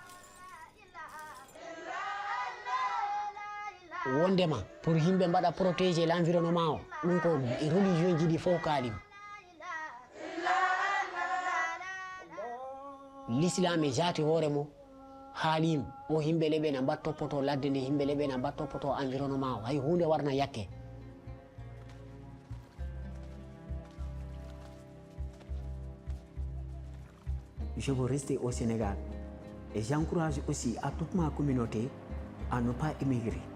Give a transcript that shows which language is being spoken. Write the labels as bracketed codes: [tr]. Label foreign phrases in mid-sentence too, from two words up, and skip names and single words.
[ff] wondema pour yimɓe mbaɗa [fr] protéger l'environnement [ff] o ɗum ko religion ji ɗi fof kaalim l'islam e jati hoore mo haalim o yimɓe leɓe na mbat toppoto ladde nde yimɓe leɓe na mbat toppoto environnement o hay hunde warna yakke. [fr] Je veux rester au Sénégal et j'encourage aussi à toute ma communauté à ne pas émigrer.